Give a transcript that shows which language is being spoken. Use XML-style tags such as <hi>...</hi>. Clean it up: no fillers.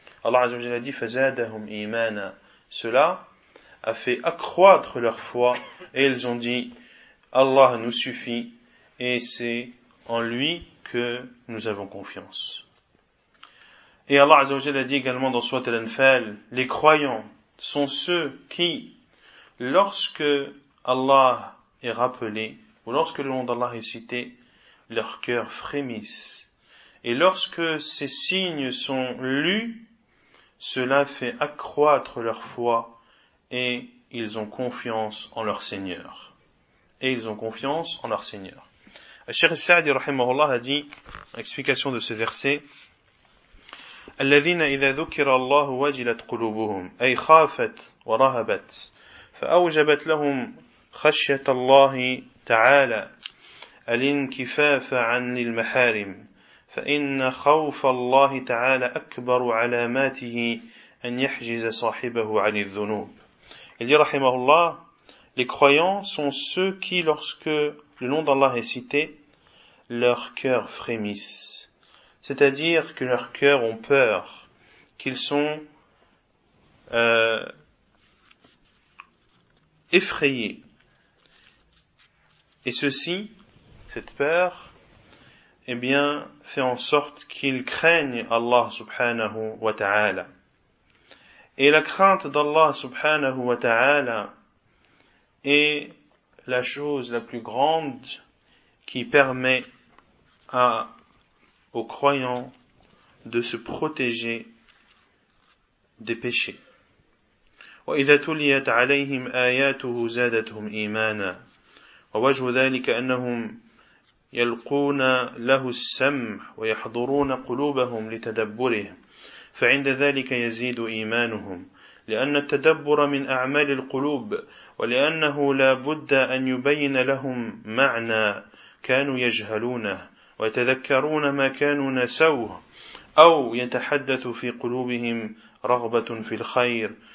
<fr>Allah Azza wa Jalla dit «</fr> <ar>Fazadahum imana</ar> <fr>» Cela a fait accroître leur foi et ils ont dit « Allah nous suffit et c'est en lui que nous avons confiance. » Et Allah Azza wa Jalla dit également dans Sourate Al-Anfal « Les croyants sont ceux qui, lorsque Allah est rappelé ou lorsque le nom d'Allah est cité, leur cœur frémisse. Et lorsque ces signes sont lus, cela fait accroître leur foi et ils ont confiance en leur Seigneur. Et ils ont confiance en leur Seigneur. Cheikh Saadi rahimahullah a dit, explication de ce verset,</fr> <ar>الَّذِينَ إِذَا ذُكِرَ اللَّهُ وَجِلَتْ قُلُوبُهُمْ أَيْ خَافَتْ وَرَهَبَتْ فَأَوْجَبَتْ لَهُمْ خَشْيَةَ اللَّهِ تَعَالَى الْإِنْكِفَافَ عَنْ الْمَحَارِمِ فإن خوف الله تعالى أكبر علاماته أن يحجز صاحبه عن الذنوب.</ar> <fr>Il dit, rahimahullah, les croyants sont ceux qui, lorsque le nom d'Allah est cité, leur cœur frémisse. C'est-à-dire que leur cœur ont peur, qu'ils sont effrayés. Et ceci, cette peur, eh bien, fait en sorte qu'ils craignent Allah subhanahu wa ta'ala. Et la crainte d'Allah subhanahu wa ta'ala est la chose la plus grande qui permet aux croyants de se protéger des péchés.</fr> <ar>وَإِذَا تُلِيَتْ عَلَيْهِمْ آيَاتُهُ زَادَتْهُمْ إِيمَانًا وَوَجْهُ ذَلِكَ أَنَّهُمْ يَلْقُونَ لَهُ السَّمْعَ وَيَحْضُرُونَ قُلُوبَهُمْ لِتَدَبُّرِهِ فَعِنْدَ ذَلِكَ يَزِيدُ إِيمَانُهُمْ لأن التدبر من أعمال القلوب ولأنه لا بد أن يبين لهم معنى كانوا يجهلونه ويتذكرون ما كانوا نسوه أو يتحدث في قلوبهم رغبة في الخير</ar>